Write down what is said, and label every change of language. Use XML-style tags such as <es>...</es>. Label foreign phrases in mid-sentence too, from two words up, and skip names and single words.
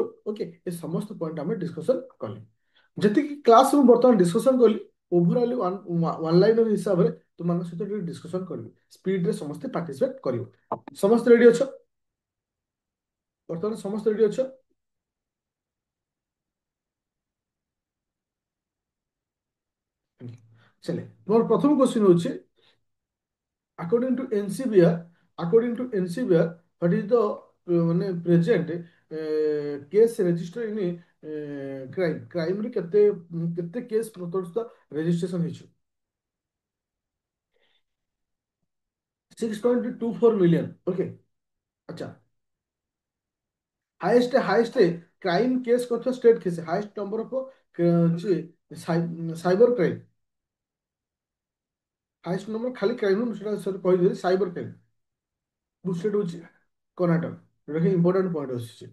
<or>ଓକେ, ଏ ସମସ୍ତ ପଏଣ୍ଟ ଆମେ ଡିସ୍କସନ କଲେ। ଯେତିକି କ୍ଲାସ୍ ମୁଁ ବର୍ତ୍ତମାନ ଡିସ୍କସନ କଲି,</or> <en>overally one liner</en> <or>ହିସାବରେ ତୁମମାନଙ୍କ ସହିତ ଟିକେ ଡିସ୍କସନ କରିବି। ସ୍ପିଡରେ ସମସ୍ତେ ପାର୍ଟିସିପେଟ କରିବ। ସମସ୍ତେ ରେଡି ଅଛ? ବର୍ତ୍ତମାନ ସମସ୍ତେ ରେଡି ଅଛ? ଚାଲେ, ମୋର ପ୍ରଥମ କ୍ୱେଶ୍ଚିନ୍ ହଉଛି,</or> <en>according to NCBR, according to NCBR, what is the ମାନେ present case register in crime?</en> <or>crime ରେ କେତେ କେତେ କେସ୍ ପ୍ରସ୍ତୁତ ରେଜିଷ୍ଟ୍ରେସନ ହେଇଛି?</or> <en>6.24 ମିଲିୟନ। ଓକେ।</en> <or>ଆଚ୍ଛା,</or> <en>highest crime case</en> <or>କରିଥିବା</or> <en>state case, highest number of cyber crime, highest number</en> <or>ଖାଲି କ୍ରାଇମ ସେଟା କହିଦେଲି,</or> <en>cyber crime busted</en> <or>ହଉଛି କର୍ଣ୍ଣାଟକ, ଯୋଉଟାକି</or> <en>important point</en> <or>ଆସୁଛି।</or>